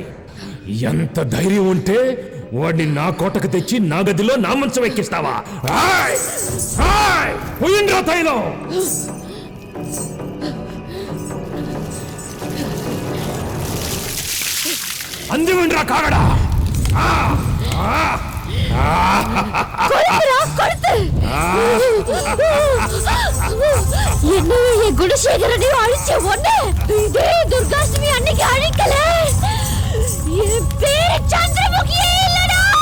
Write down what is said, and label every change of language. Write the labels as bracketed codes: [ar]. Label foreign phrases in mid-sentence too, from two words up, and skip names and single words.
[te] ఎంత ధైర్యం ఉంటే వాడిని నా కోటకు తెచ్చి నా గదిలో నా మంచం ఎక్కిస్తావా? పోయిండ్రా తైలం. అందివిండ్రా కాగడా. [ta] என்னையும் என் குணசேகரனையும் அழிச்ச ஒண்ணு இதே துர்காஷ்டமி அன்னைக்கு அழிக்கல. என் பேரு சந்திரமுகியே இல்லடா.